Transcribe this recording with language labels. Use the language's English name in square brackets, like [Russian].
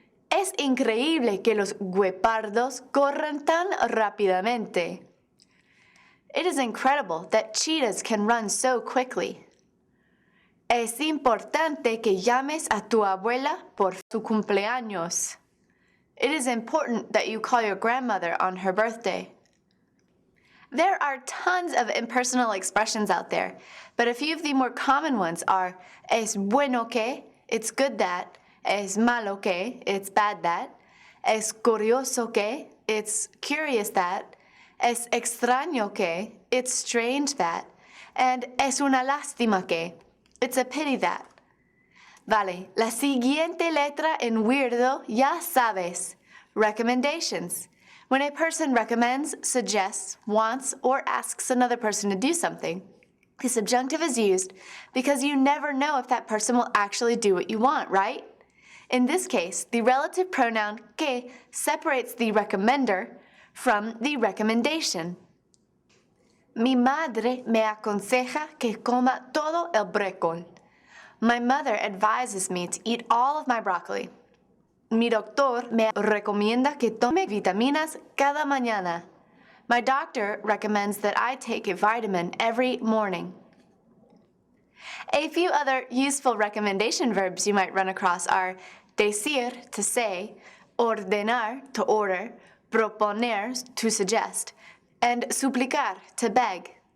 [Spanish] Es increíble que los guepardos corran tan rápidamente. [English] It is incredible that cheetahs can run so quickly. [Spanish] Es importante que llames a tu abuela por su cumpleaños. [English] It is important that you call your grandmother on her birthday. There are tons of impersonal expressions out there, but a few of the more common ones are [Spanish] es bueno que, [English] it's good that, [Spanish] es malo que, [English] it's bad that, [Spanish] es curioso que, [English] it's curious that, [Spanish] es extraño que, [English] it's strange that, and [Spanish] es una lástima que, [English] it's a pity that. [Spanish] Vale, la siguiente letra en W.E.I.R.D.O ya sabes, recommendations. [English] When a person recommends, suggests, wants, or asks another person to do something, the subjunctive is used because you never know if that person will actually do what you want, right? In this case, the relative pronoun que separates the recommender from the recommendation. [Spanish] Mi madre me aconseja que coma todo el brócoli. [English] My mother advises me to eat all of my broccoli. [Spanish] Mi doctor me recomienda que tome vitaminas cada mañana. [English] My doctor recommends that I take a vitamin every morning. A few other useful recommendation verbs you might run across are decir, to say, ordenar, to order, proponer, to suggest, and suplicar, to beg.